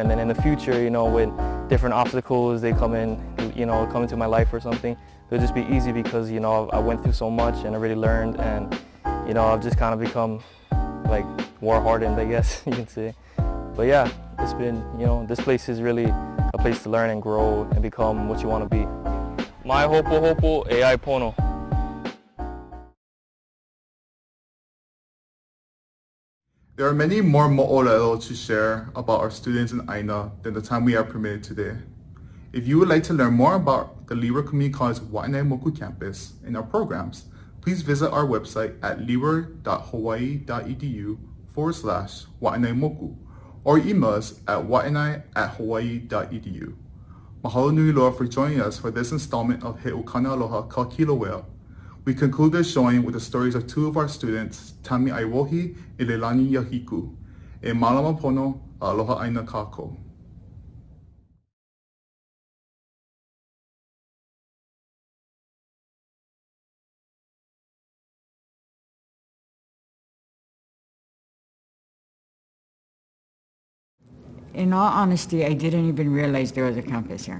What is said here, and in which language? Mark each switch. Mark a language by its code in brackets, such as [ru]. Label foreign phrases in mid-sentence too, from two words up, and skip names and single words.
[en] And then in the future, you know, when different obstacles, they come into my life or something, it'll just be easy because, you know, I went through so much and I really learned, and, you know, I've just kind of become war hardened, I guess you can say. But yeah, it's been, you know, this place is really a place to learn and grow and become what you want to be. [haw] Mai hopo hopo e ai pono. [en] There are many more mo'olelo to share about our students in Aina than the time we are permitted today. If you would like to learn more about the Leeward Community College Waiʻanae Moku campus and our programs, please visit our website at leeward.hawaii.edu/Waiʻanae or email us at waiʻanae@hawaii.edu. [haw] Mahalo nui loa [en] for joining us for this installment of He Ukana Aloha Kā Kīlauea. We conclude this showing with the stories of two of our students, [haw] Tami Aiwohi e Leilani Yahiku, e Malama Pono Aloha Aina Kākou. [en] In all honesty, I didn't even realize there was a campus here.